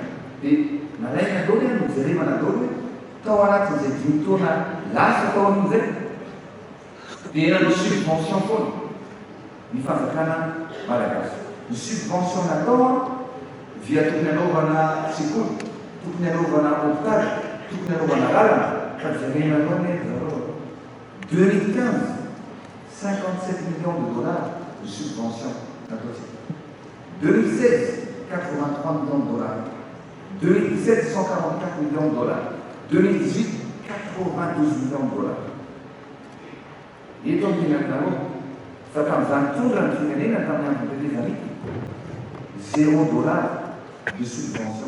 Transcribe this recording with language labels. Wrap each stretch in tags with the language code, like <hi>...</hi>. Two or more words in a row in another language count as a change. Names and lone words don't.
<mg>Dia nalaina daholo no jerevana daholo hoe tao anatin'izay 5 taona lasa tao amin'izay dia nanao subvention foana ny fanjakana malagasy. Ny subvention natao dia tokony anaovana sekoly, tokony anaovana hôpitaly, tokony anaovana lalana fa jerena aloha zareo 2015 57</mg> <fr>millions de dollars de subvention. 2016, 83 millions de dollars. 2017, 144 millions de dollars. 2018, 92 millions de dollars. Et donc, il y a ça comme ça, tout le monde qui est là, des années, 0 dollar de subvention.</fr>